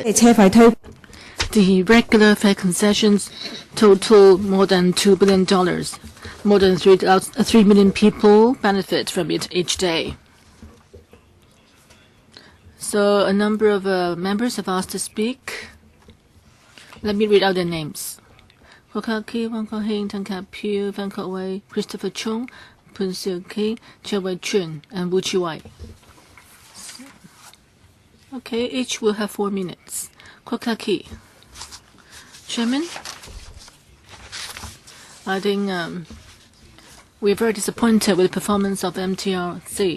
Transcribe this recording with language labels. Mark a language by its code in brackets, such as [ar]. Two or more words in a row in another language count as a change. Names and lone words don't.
[en] The regular fare concessions total more than $2 billion. More than 3 million people benefit from it each day. So a number of members have asked to speak. Let me read out their names. Kokaki, Wang Ko-hing, Tan Ka-piu, Van Ko-wei, Christopher Chung, Pun Siu-ki, Che Wei-chun, and Wu Chi-wai. Okay, each will have 4 minutes. Kokaki. Chairman, I think we're very disappointed with the performance of MTRC.